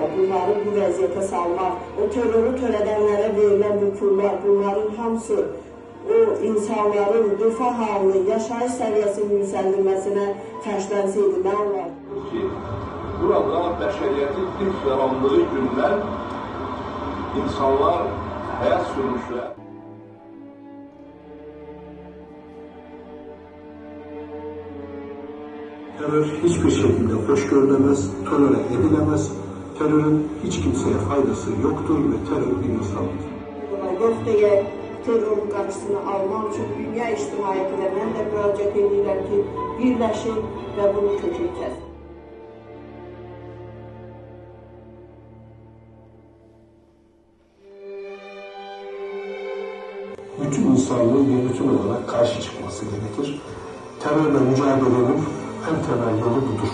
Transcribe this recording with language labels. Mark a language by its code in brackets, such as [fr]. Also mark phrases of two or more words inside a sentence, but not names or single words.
[az] Bunları bu vəziyyətə salmaq, o terörü törədənlərə verilən bu pullar, bunların hamısı o insanların refah halını, yaşayış səviyyəsinin yüksəldilməsinə xərclənsəydi, nə olar? Burada bəşəriyyətin ilk yarandığı gündən insanlar həyat sürmüşlər. [tr] Terör hiçbir şekilde hoş görülemez, tolere edilemez. Terörün hiç kimseye faydası yoktur ve terör bir insandır. [az] Yox deyə terörün qarşısını almaq üçün dünya ictimaiyyətinə mən də müraciət edirəm ki, birləşin və bunu kökünü kəsin. [tr] Bütün insanlığın bir bütün olarak karşı çıkması gerekir. Terörle mücadelenin en temel yolu budur.